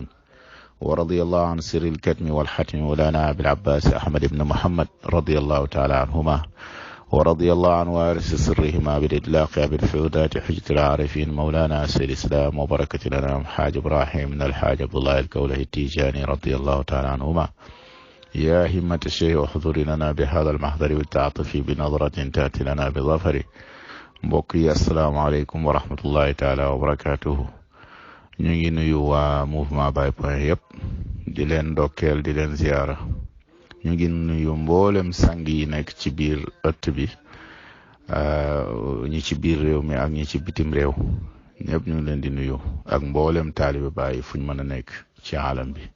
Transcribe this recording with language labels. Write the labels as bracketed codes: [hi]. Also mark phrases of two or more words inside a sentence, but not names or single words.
[ar] ورضي الله عن سر الكتم والحتم مولانا أبي العباس أحمد بن محمد رضي الله تعالى عنهما، ورضي الله عن وارث سرهما بالإطلاق أبي الفيودات حجة العارفين مولانا سيد الإسلام وبركة لنا حاج إبراهيم من الحاج عبد الله الكوله التيجاني رضي الله تعالى عنهما. يا همة الشيخ احضر لنا بهذا المحضر والتعاطف بنظرة تأتي لنا بظفر. mbokki السلام عليكم ورحمة الله تعالى وبركاته. [wo] ñu ngi nuyu waa mouvement Baye Point yëpp di leen ndokkeel di leen ziyaara. ñu ngi nuyu mboolem sang yi nekk ci biir ëtt bi, ñi ci biir réew mi ak ñi ci bitim réew ñëpp ñu ngi leen di nuyu ak mboolem taalibe Baye fuñ mën a nekk ci alam bi.